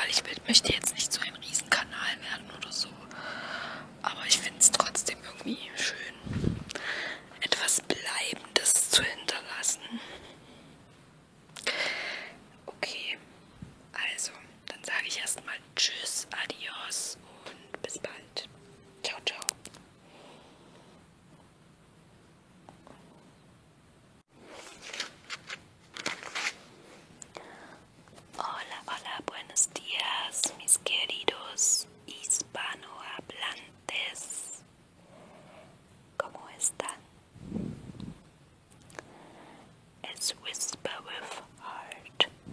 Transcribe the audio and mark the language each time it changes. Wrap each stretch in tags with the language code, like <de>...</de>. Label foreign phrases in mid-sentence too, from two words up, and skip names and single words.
<de>Ich möchte jetzt nicht so ein Riesenkanal werden oder so. Aber ich finde es trotzdem irgendwie schön, etwas Bleibendes zu hinterlassen. Okay, also dann sage ich erstmal Tschüss, Adios und bis bald.</de> <it>Ciao, ciao.</it> <es>Hola, hola, buenos días, mis queridos hispanohablantes. ¿Cómo están? Es Whisper with Heart.</es>